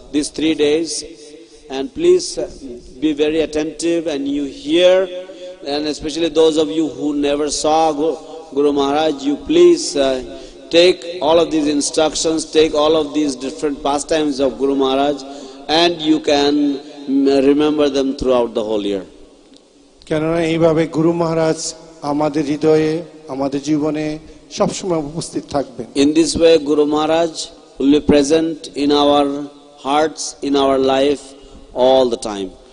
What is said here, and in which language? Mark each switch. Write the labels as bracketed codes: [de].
[en] 3 days, and please be very attentive and you hear, and especially those of you who never saw Guru Maharaj, you please take all of these instructions, take all of these different pastimes of Guru Maharaj, and you can remember them throughout the whole year. [bn] কেননা এইভাবে গুরু মহারাজ আমাদের হৃদয়ে আমাদের জীবনে সবসময় উপস্থিত থাকবেন। [en] In this way Guru Maharaj will be present in our hearts, in our life all the time.